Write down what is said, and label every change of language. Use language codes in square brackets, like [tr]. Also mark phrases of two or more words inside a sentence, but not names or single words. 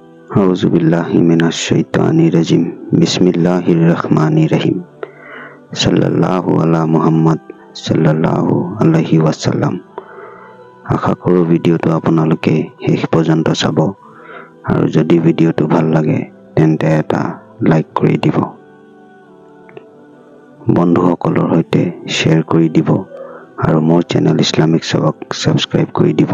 [ar] أعوذ بالله من الشيطان الرجيم. بسم الله الرحمن الرحيم. صلى الله على محمد صلى الله عليه وسلم. [as] আশা কৰোঁ ভিডিঅ'টো আপোনালোকে শেষ পৰ্যন্ত চাব আৰু যদি ভিডিঅ'টো ভাল লাগে তেন্তে এটা লাইক কৰি দিব, বন্ধুসকলৰ সৈতে শ্বেয়াৰ কৰি দিব আৰু মোৰ চেনেল ইছলামিক সবক সাবস্ক্ৰাইব কৰি দিব।